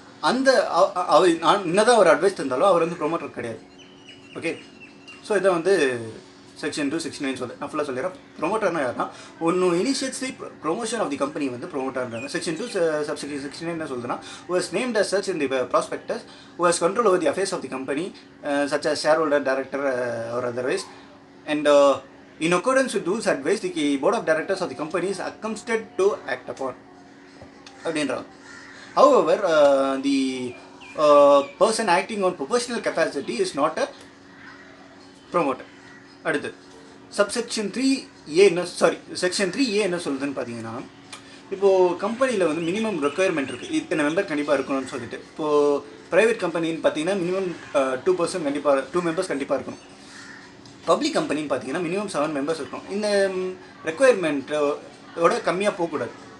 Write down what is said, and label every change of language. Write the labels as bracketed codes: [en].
[ta] அந்த என்னதான் ஒரு அட்வைஸ் தந்தாலும் அவர் வந்து ப்ரொமோட்டர் கிடையாது. ஓகே, ஸோ இதை வந்து செக்ஷன் 269 நான் ஃபுல்லாக சொல்லிடுறேன். ப்ரொமோட்டர்னா யாருன்னா ஒன்று [en] initiates the promotion of the company [ta] வந்து ப்ரொமோட்டர்ன்றாங்க. செக்ஷன் 2 சப்செக்ஷன் 69 என்ன சொல்லுதுன்னா [en] who has named as such in the prospectus, who has control over the affairs of the company such as shareholder, director or otherwise, and in accordance with whose advice the board of directors of the company is accustomed to act upon அப்படின்றாங்க. However the person acting on professional capacity is not a promoter. [ta] அடுத்து section 3A என்ன சொல்லுதுன்னு பார்த்தீங்கன்னா இப்போது கம்பெனியில் வந்து minimum requirement இருக்குது. இத்தனை மெம்பர் கண்டிப்பாக இருக்கணும்னு சொல்லிட்டு. இப்போது ப்ரைவேட் கம்பெனின்னு பார்த்தீங்கன்னா மினிமம் 2 மெம்பர்ஸ் கண்டிப்பாக இருக்கணும். பப்ளிக் கம்பெனின்னு பார்த்தீங்கன்னா மினிமம் 7 மெம்பர்ஸ் இருக்கணும். இந்த ரெக்குயர்மெண்ட்டோட கம்மியாக போகக்கூடாது.